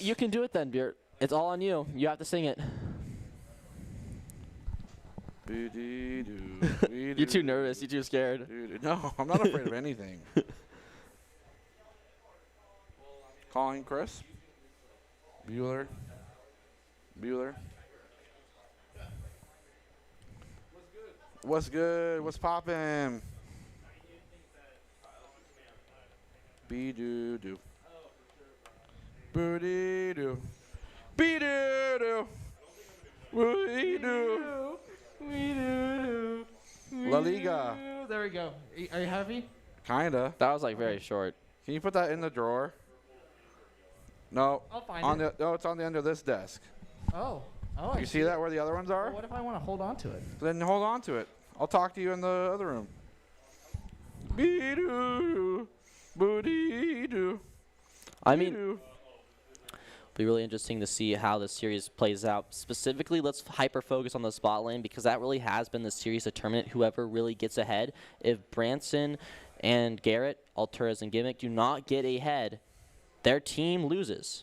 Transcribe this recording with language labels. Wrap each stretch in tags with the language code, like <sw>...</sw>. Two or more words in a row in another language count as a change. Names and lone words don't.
<en>You can do it then, Beert. It's all on you. You have to sing it. You're too nervous. You're too scared. Dude, no, I'm not afraid of anything. Calling Chris. Bueller. What's good? What's poppin'? Be-doo-doo. Booty-doo. Be-doo-doo. Booty-doo. La Liga. There we go. Are you happy? Kinda. That was like very short. Can you put that in the drawer? No. I'll find it. No, it's on the end of this desk. Oh. You see that where the other ones are? Well, what if I want to hold on to it? Then hold on to it. I'll talk to you in the other room. Be-doo. Booty-doo. I mean, it'll be really interesting to see how the series plays out. Specifically, let's hyper-focus on the spot lane because that really has been the series determinant. Whoever really gets ahead. If Branson and Garrett, Alturas and Gimmick do not get ahead, their team loses.</en>